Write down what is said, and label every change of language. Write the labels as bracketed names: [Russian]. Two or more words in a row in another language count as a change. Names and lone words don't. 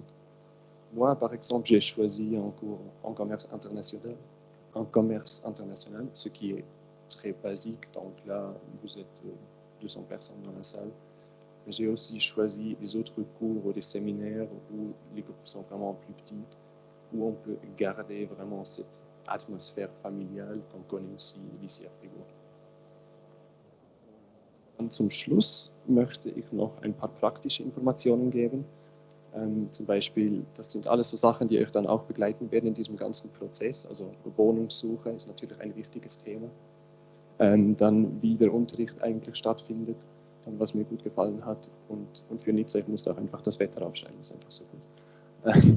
[French] Moi, par exemple, j'ai choisi un cours en commerce international, ce qui est très basique, donc là, vous êtes 200 personnes dans la salle. J'ai aussi choisi des autres cours ou des séminaires où les groupes sont vraiment plus petits, où on peut garder vraiment cette atmosphère familiale qu'on connaît aussi ici à Fribourg. [German] Und zum Schluss möchte ich noch ein paar praktische Informationen geben. Zum Beispiel, das sind alles so Sachen, die euch dann auch begleiten werden in diesem ganzen Prozess. Also Wohnungssuche ist natürlich ein wichtiges Thema. Dann wie der Unterricht eigentlich stattfindet, dann was mir gut gefallen hat und für Nizza, ich musste auch einfach das Wetter aufschreiben, das ist einfach so gut.